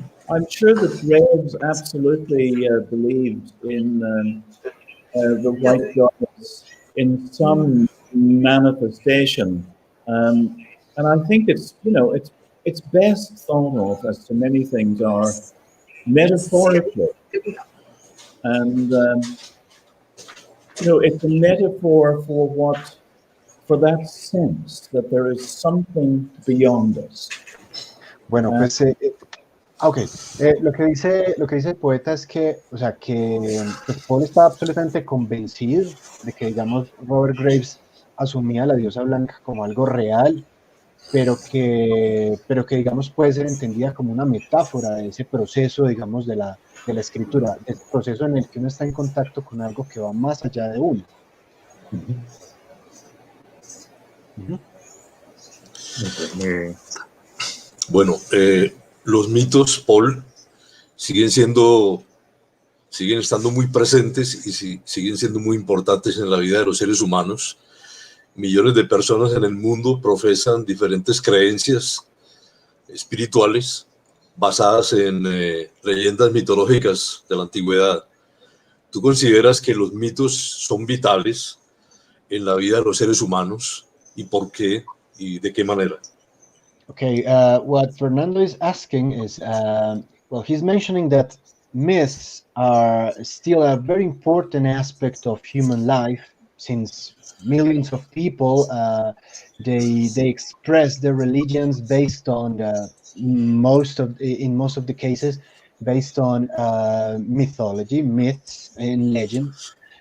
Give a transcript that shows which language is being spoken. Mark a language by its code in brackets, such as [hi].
[en] I'm sure that Graves absolutely believed in the white goddess in some manifestation, and I think it's best thought of, as so many things are, metaphorically, and it's a metaphor for that sense that there is something beyond us. [es] Bueno, pues, lo que dice el poeta es que, o sea, que Paul está absolutamente convencido de que, digamos, Robert Graves asumía a la diosa blanca como algo real, pero que digamos puede ser entendida como una metáfora de ese proceso, digamos, de la escritura, del proceso en el que uno está en contacto con algo que va más allá de uno. Bueno, los mitos, Paul, siguen estando muy presentes y siguen siendo muy importantes en la vida de los seres humanos. Millones de personas en el mundo profesan diferentes creencias espirituales basadas en leyendas mitológicas de la antigüedad. ¿Tú consideras que los mitos son vitales en la vida de los seres humanos? ¿Y por qué? ¿Y de qué manera? [en] Okay, what Fernando is asking is, well, he's mentioning that myths are still a very important aspect of human life, since millions of people, they express their religions based on in most of the cases, based on mythology, myths and legends.